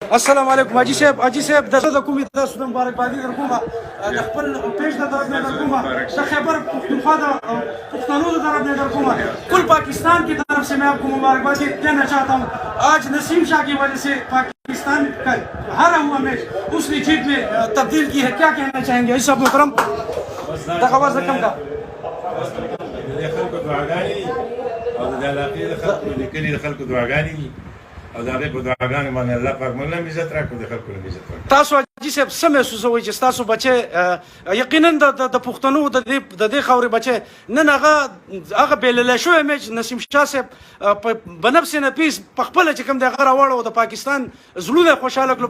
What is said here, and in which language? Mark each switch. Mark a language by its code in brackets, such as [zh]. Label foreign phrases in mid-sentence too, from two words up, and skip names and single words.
[ps] السلام علیکم حاجی صاحب د کومې تاسو ته مبارکبادي درکوم د خپل پیج د طرف نه درکوم د خیبر پختونخوا د پښتنو د طرف نه درکوم [ur] کل پاکستان کی طرف سے میں آپ کو مبارکبادی دینا چاہتا ہوں. آج نسیم شاہ کی وجہ سے پاکستان کا ہارا ہوا میچ اس نے جیت میں تبدیل کی ہے. کیا کہنا چاہیں گے صاحب محترم؟ دغواز رقم کا [ps] خلکو دعاګانې او د علاقې د خلکو د کلي د خلکو دعاګانې دي او د هغې په دعاګانو باندې الله پاک موږ له هم عزت راکړو د خلکو له هم عزت راکړو. تاسو حاجي صاحب څه محسوسوئ چې ستاسو بچی یقینا د پښتنو د دې خاورې بچی نن هغه بېللی شوی میچ نسیم شاه صاحب په [ar] بنفس نفیس [ps] په خپله چې کوم دی هغه راوړو د پاکستان زړونه خوشحاله کړو.